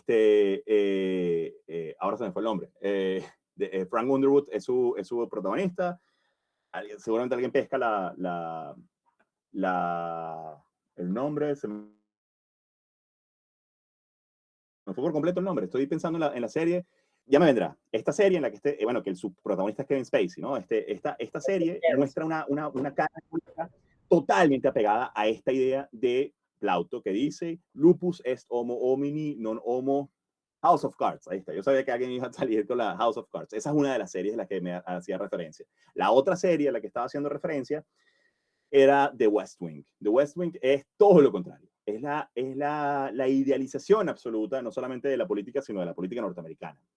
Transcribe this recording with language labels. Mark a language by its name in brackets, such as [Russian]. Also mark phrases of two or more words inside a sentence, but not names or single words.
[Spanish] ahora se me fue el nombre, Frank Underwood es su protagonista, seguramente alguien pesca el nombre, se me fue por completo el nombre, estoy pensando en la serie, ya me vendrá. Esta serie en la que bueno, que su protagonista es Kevin Spacey, ¿no? Esta serie muestra una cara totalmente apegada a esta idea de Plauto que dice [Latin] lupus est homo homini non homo [Spanish] House of Cards. Ahí está. Yo sabía que alguien iba a salir con la House of Cards. Esa es una de las series a las que me hacía referencia. La otra serie a la que estaba haciendo referencia era The West Wing. The West Wing es todo lo contrario. Es la idealización absoluta, no solamente de la política, sino de la política norteamericana.